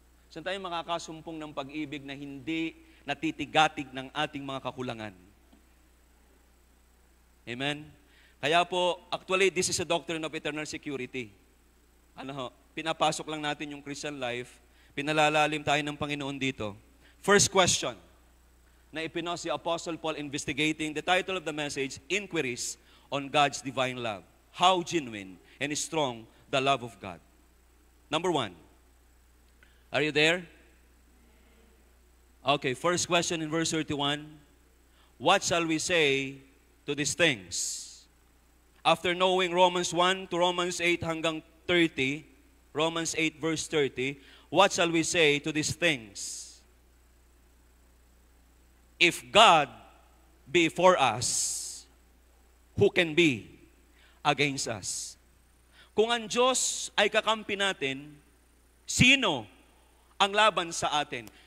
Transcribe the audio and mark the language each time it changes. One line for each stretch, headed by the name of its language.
Filipino: Saan tayo makakasumpong ng pag-ibig na hindi natitigatig ng ating mga kakulangan? Amen? Kaya po,
English: actually, this is a doctrine of eternal security.
Filipino: Pinapasok lang natin yung Christian life, pinalalalim tayo ng Panginoon dito.
English: First question
Filipino: na ipinost si
English: Apostle Paul investigating, the title of the message, Inquiries on God's Divine Love. How genuine and strong the love of God. Number 1. Are you there? Okay, first question in verse 31. What shall we say to these things? After knowing Romans 1 to Romans 8
Filipino: hanggang
English: 30, Romans 8 verse 30, what shall we say to these things? If God be for us, who can be against us?
Filipino: Kung ang Diyos ay kakampi natin, sino ang laban sa atin?